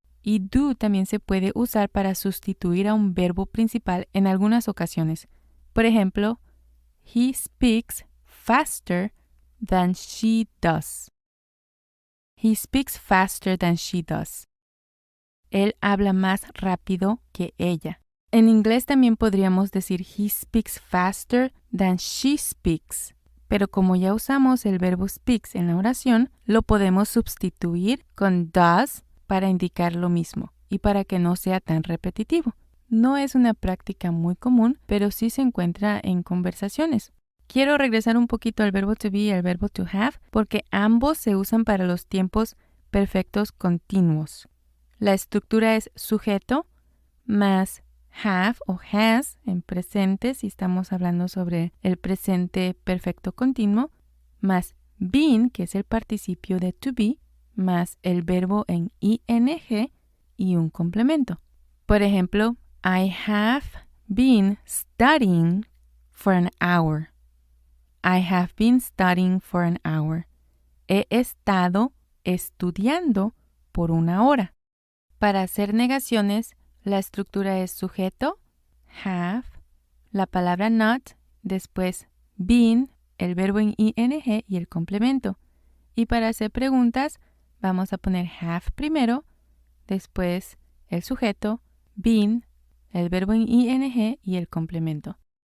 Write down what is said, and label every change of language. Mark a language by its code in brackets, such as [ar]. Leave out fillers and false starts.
[es] Y do también se puede usar para sustituir a un verbo principal en algunas ocasiones. Por ejemplo, [en] He speaks faster than she does. He speaks faster than she does. [es] Él habla más rápido que ella. En inglés también podríamos decir [en] he speaks faster than she speaks. [es] Pero como ya usamos el verbo speaks en la oración, lo podemos sustituir con does para indicar lo mismo y para que no sea tan repetitivo. No es una práctica muy común, pero sí se encuentra en conversaciones. Quiero regresar un poquito al verbo to be y al verbo to have, porque ambos se usan para los tiempos perfectos continuos. La estructura es sujeto más have o has en presente, si estamos hablando sobre el presente perfecto continuo, más been, que es el participio de to be, más el verbo en ing y un complemento. Por ejemplo, [en] I have been studying for an hour. I have been studying for an hour. [es] He estado estudiando por una hora. Para hacer negaciones, la estructura es sujeto, have, la palabra not, después been, el verbo en ing y el complemento. Y para hacer preguntas, vamos a poner have primero, después el sujeto, been, el verbo en ing y el complemento.